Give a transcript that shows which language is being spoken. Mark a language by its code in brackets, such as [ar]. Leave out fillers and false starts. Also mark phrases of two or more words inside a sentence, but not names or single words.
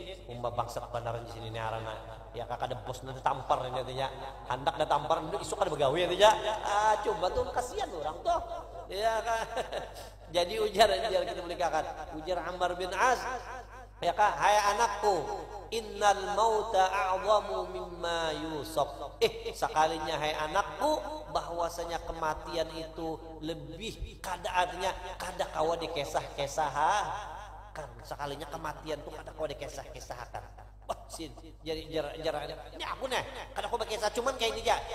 [bjn] Bangsat beneran di sini nih arana. Ya kakak ada bos nanti tampar ini artinya. Handak ada tampar isuk ada begawe artinya. Coba tuh kasihan orang tuh. Ya kan. Jadi ujar kita boleh kakak. Ujar Ammar bin As. Ya kak, hai anakku, [ar] إن الموت أعظم مما يصاب. [bjn] Sekalinya hai anakku, bahwasanya kematian itu lebih kada artinya kada kawa dikesah-kesahkan. Sekalinya kematian itu kada kawa dikesah-kesahkan. Wah, jadi jarang ini aku nih, kada kawa bekesah cuman kayak ini aja.